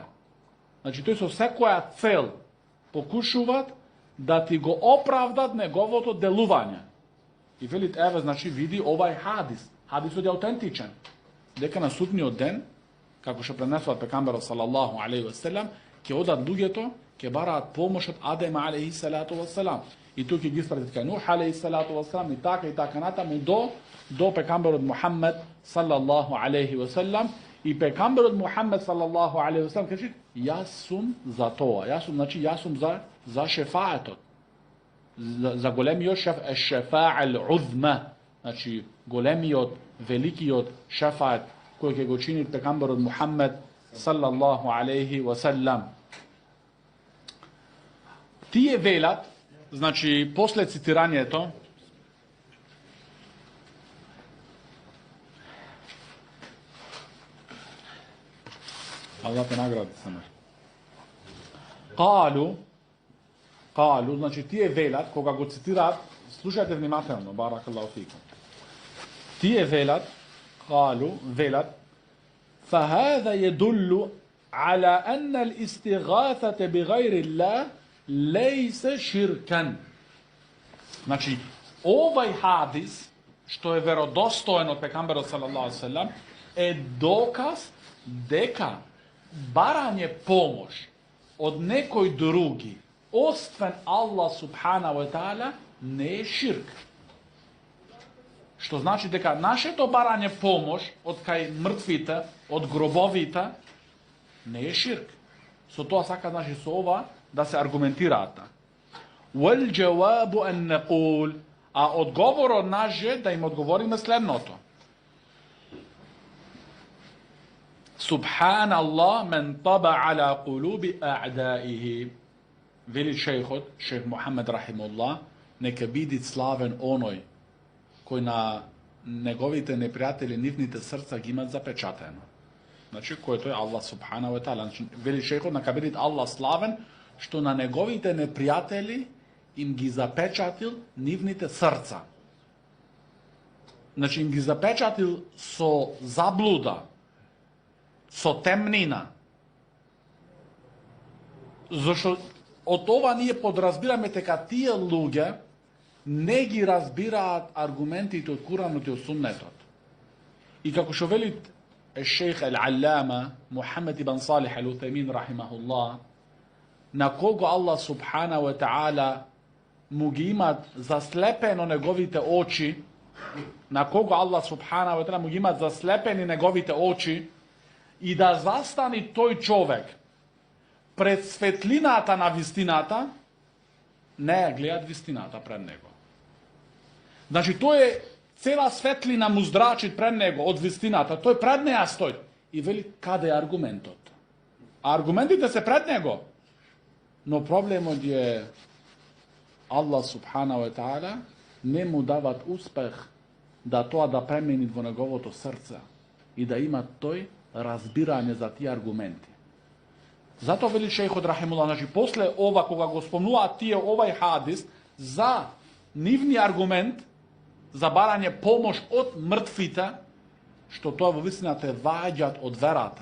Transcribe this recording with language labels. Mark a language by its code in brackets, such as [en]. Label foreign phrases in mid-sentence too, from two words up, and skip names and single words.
[mk] Значи, тој со секоја цел покушуваат да ти го оправдат неговото делување. И велит, еве, значи, види овај хадис. Хадисот е аутентичен. Дека на судниот ден, како што пренесуват пекамберот [ar] صلى الله عليه وسلم, [mk] ќе одат луѓето, ќе бараат помош од Адем [ar] عليه الصلاة والسلام. [mk] И тук ќе ги испратат кај Нух [ar] عليه الصلاة والسلام [mk] и така натаму до пекамберот Мухаммед [ar] صلى الله عليه وسلم. [mk] И пекамберот Мухаммед [ar] صلى الله عليه وسلم [mk] каже, јас сум за тоа. Јас сум за шефаетот. За големиот [ar] الشفاعة العظمى. [mk] Значи големиот, великиот шефает кој ќе го чини пекамберот Мухаммед [ar] صلى الله عليه وسلم. [mk] Тие велат, значи после цитирањето, Аллах те награди Самир. Калу, значи тије велат, кога го цитират, слушајте внимателно, [ar] بارك الله فيكم. [mk] Тије велат, велат, [ar] فهذا يدل على أن الاستغاثة بغير الله ليس شركا. [mk] Значи, овај хадис, што је веродостојен од пекамбера [ar] صلى الله عليه وسلم, [mk] је доказ дека барање помош од некој други, освен [ar] الله سبحانه وتعالى, [mk] не е ширк. Што значи дека нашето барање помош од кај мртвите, од гробовите, не е ширк. Со тоа сака, значи, со ова да се аргументираат. [ar] والجواب أن نقول, [mk] а одговорот наш е да им одговориме следното. [ar] سبحان الله من طبع على قلوب أعدائه. [mk] Вели шејхот, шејх Мухаммед rahimullah, neka биде славен оној кој на неговите непријатели нивните срца ги имат запечатено. Значи, којто е [ar] الله سبحانه وتعالى. [mk] Вели шейхот, нека биде Allah славен, што на неговите непријатели им ги запечатил нивните срца. Значи, им ги запечатил со заблуда, со темнина. Зашто од ова ние подразбираме дека тие луѓе не ги разбираат аргументите од Куранот и од Суннетот. И како што вели шейх Ал-Аллама Мухаммед ибн Салих Ал-Утаймин рахимахуллах, на кого [ar] الله سبحانه وتعالى [mk] му ги имат заслепено неговите очи, на кого [ar] الله سبحانه وتعالى [mk] му ги имат заслепени неговите очи, и да застани тој човек пред светлината на вистината, не ја гледат вистината пред него. Значи, тој е цела светлина му здрачит пред него од вистината, тој пред неја стои. И вели, каде е аргументот? А аргументите се пред него. Но проблемот е [ar] الله سبحانه وتعالى [mk] не му дават успех да тоа да премени во неговото срце и да има тој разбирање за тие аргументи. Зато вели шейхот рахимуллах, значи после ова кога го спомнуваат тие овај хадис за нивни аргумент за барање помош од мртвите, што тоа во вистина те ваѓаат од верата.